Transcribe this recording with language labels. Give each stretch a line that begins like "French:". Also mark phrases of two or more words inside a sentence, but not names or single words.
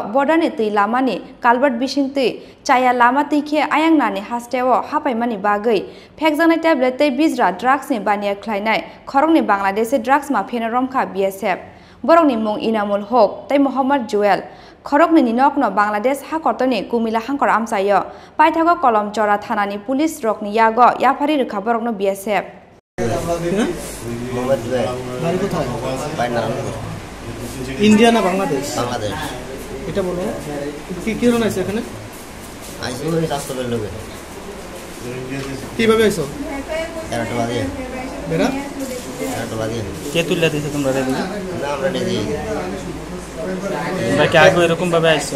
Kok Borok: border ni tui lama ni kalbat bising tui chaya lama tuikhe ayang nani hasteo hapaimani bagai phekjana tablet tei bizra drugs ni bania khlainai Khoroknwi Bangladesh drugs mafia romkha BSF borongni mung Inamul Hok tei Mohammad Joel Khoroknwi ni nokno Bangladesh ha kotoni kumila hangkor Amchaio paithago kolom chora thanani police rokni yago yafari rekha borokno BSF
Bangla: India na Bangladesh বাংলাদেশ এটা বলো কি কি জন আছে এখানে আইসো ওই রাস্তার লোকে কিভাবে আইছো এরাটো বাদে বেরা এরাটো বাদে কে তুললা দিছে তোমরা রে না আমরা নিজে তোমরা কি আগে এরকম ভাবে আইছো